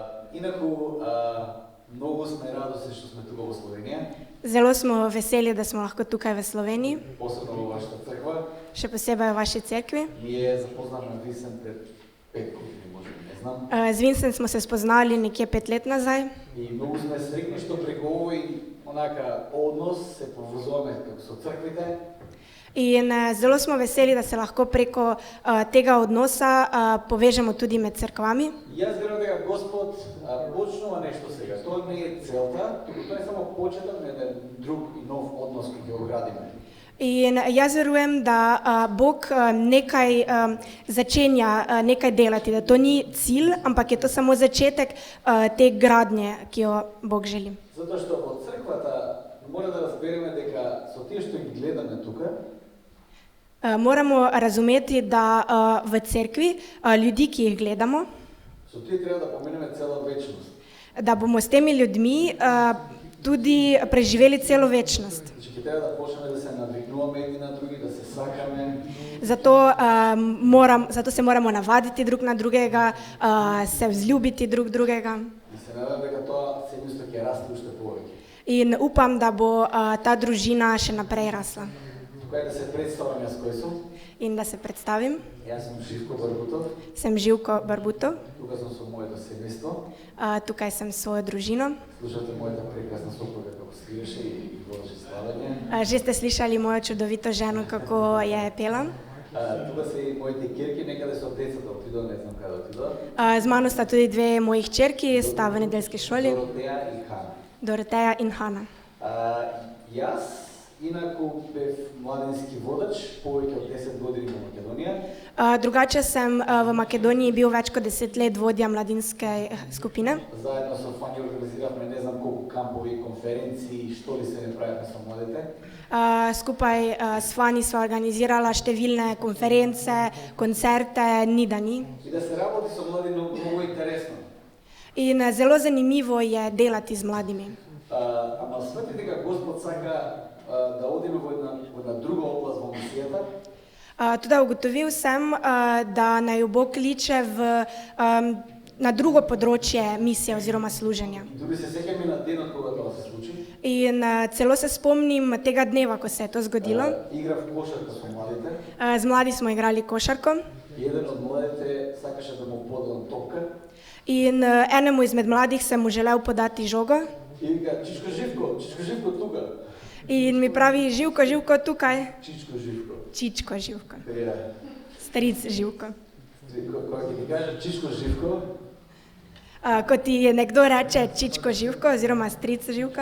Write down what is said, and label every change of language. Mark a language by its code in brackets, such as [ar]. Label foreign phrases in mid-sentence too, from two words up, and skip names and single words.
[mk] Инаку, многу сме радосни што сме тука во Словенија, [sl] Zelo smo veseli, da smo lahko tukaj v Sloveniji, [mk] посебно во вашата црква. [sl] še posebej v vaši cerkvi. [mk] Ние запознавме Висен пред 5 години, може би, не знам. [sl] Z Vincent smo se spoznali nekje 5 let nazaj [mk] И многу сме среќни што преку овој онака однос се поврзуваме како со црквите. [sl] in zelo smo veseli, da se lahko preko tega odnosa povežemo tudi med cerkvami. [mk] Јас верувам дека Господ почнува нешто сега. Тоа не е целта, туку тоа е само почеток на еден друг и нов однос кој ќе го градиме. [sl] In jaz verujem, da Bog nekaj začenja nekaj delati, da to ni cilj, ampak je to samo začetek te gradnje, ki jo Bog želi. [mk] Затоа што во црквата мора да разбереме дека со тие што ги гледаме тука, [sl] Moramo razumeti, da v cerkvi ljudi, ki jih gledamo, [mk] со тие треба да поминеме цела вечност. [sl] da bomo s temi ljudmi tudi preživeli celo večnost. [mk] Значи ќе треба да почнеме да се навикнуваме едни на други, да се сакаме. [sl] Zato se moramo navaditi drug na drugega, se vzljubiti drug drugega. [mk] И се надевам дека тоа семејство ќе расте уште повеќе. [sl] In upam, da bo ta družina še naprej rasla. [mk] Тука е да се представам јас кој сум. [sl] In da se predstavim, [mk] Јас сум Живко Барбутов. [sl] sem Živko Barbutov, [mk] Тука сум со моето семејство. [sl] tukaj sem s svojo družino. [mk] Слушате мојата прекрасна сопруга како свиреше и водеше славење. [sl] Že ste slišali mojo čudovito ženo, kako je pela. [mk] Тука се и моите кирки, некаде со децата отидоа, не знам каде отидоа. [sl] Z mano sta tudi dve moji hčerki, sta v nedeljski šoli, [mk] Доротеја и Хана. [sl] Doroteja in Hana. [mk] Јас инаку бев младински водач повеќе од 10 години во Македонија. [sl] Drugače sem v Makedoniji bil več kot 10 let vodja mladinske skupine. [mk] Заедно со Фани организиравме не знам колку кампови, конференции, што ли се не правевме со младите. [sl] Skupaj s Fani sva organizirala številne konference, koncerte, ni da ni. [mk] И да се работи со млади многу интересно. [sl] In zelo zanimivo je delati z mladimi. [mk] Ама смети дека Господ сака да одиме во една друга област во мисијата. [sl] Tudi ugotovil sem, da naj Bog kliče na drugo področje misije oziroma služenja. [mk] Дури се сеќаме на денот кога тоа се случи. [sl] In celo se spomnim tega dneva, ko se je to zgodilo. [mk] Играв кошарка со младите. [sl] Z mladi smo igrali košarko [mk] И еден од младите сакаше да му подадам топка. [sl] in enemu izmed mladih sem mu želel podati žogo. [mk] И вика, Чичко Живко тука. [sl] In mi pravi, Živko, Živko tukaj. [mk] Чичко Живко. [sl] Čičko Živko, [mk] Ја. [sl] stric Živko. [mk] Кога ќе ти кажа Чичко Живко, [sl] Ko ti nekdo reče Čičko Živko oziroma stric Živko,